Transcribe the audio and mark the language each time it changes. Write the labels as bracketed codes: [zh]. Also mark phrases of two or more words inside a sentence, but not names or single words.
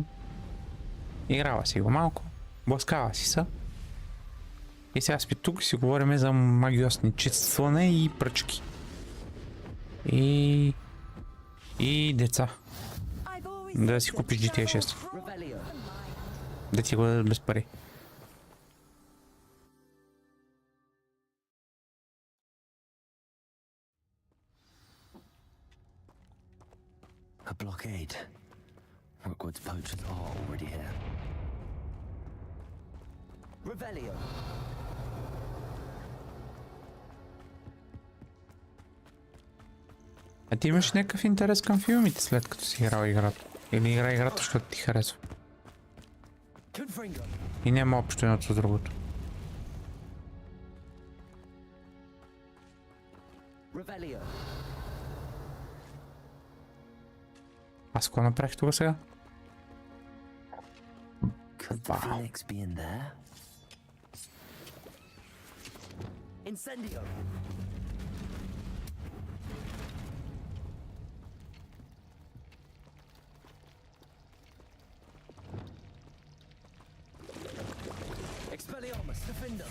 [bg] Играва си го малко. Блъскава си са. И сега спи тук и си говорим за магиосничестване и пръчки. И деца. Да си купиш GTA 6. Да ти го дадат без пари. [en] A blockade. Hogwarts poachers are already here. [bg] Revelio. А ти имаш някакъв интерес към филмите, след като си играл играта? Или игра играта, защото ти харесва? И няма общо едното с другото. Аз какво направих тук сега? Incendio. Expelliarmus, Defender.